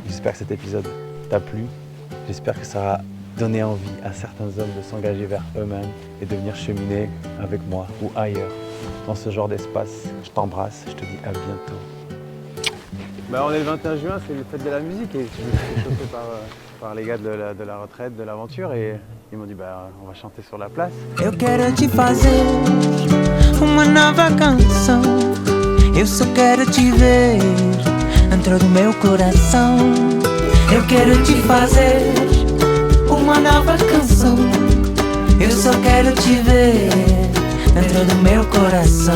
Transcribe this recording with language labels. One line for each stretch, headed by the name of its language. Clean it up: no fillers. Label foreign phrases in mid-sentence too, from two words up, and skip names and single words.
French: J'espère que cet épisode t'a plu. J'espère que ça va donner envie à certains hommes de s'engager vers eux-mêmes et de venir cheminer avec moi ou ailleurs dans ce genre d'espace. Je t'embrasse, je te dis à bientôt. On est le 21 juin, c'est le fête de la musique et je me suis chauffé par les gars de la retraite, de l'aventure et ils m'ont dit on va chanter sur la place.
Portuguese: Eu quero te fazer uma nova canção. Eu só quero te ver dentro do meu coração. Eu quero te fazer uma nova canção. Eu só quero te ver dentro do meu coração.